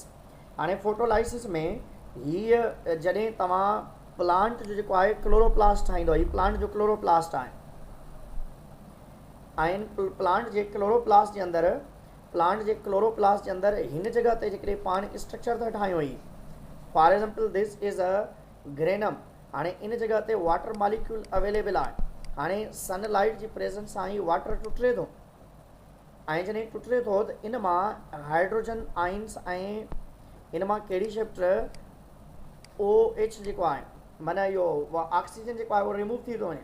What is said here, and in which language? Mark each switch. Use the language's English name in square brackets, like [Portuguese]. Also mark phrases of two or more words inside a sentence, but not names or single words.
[Sindhi] हाणे फोटोलाइसिस में हीअ जॾहिं तव्हां प्लांट जो जेको आहे क्लोरोप्लास्ट ठाहींदो, हीअ प्लांट जो क्लोरोप्लास्ट आहे। ऐं प्लांट जे क्लोरोप्लास्ट जे अंदरि हिन जॻह ते जेकॾहिं पाण स्ट्रक्चर था ठाहियूं ई, [English] for example this is a granum. [Sindhi] हाणे इन जॻह ते [English] water molecule available [Sindhi] आहे। हाणे सनलाइट जी प्रेजेंस सां ई वाटर टुटे थो ऐं जॾहिं टुटे थो त इन मां [English] hydrogen ions [Sindhi] ऐं इन मां कहिड़ी शिफ्ट OH जेको आहे माना इहो ऑक्सीजन जेको आहे उहो रिमूव थी थो वञे।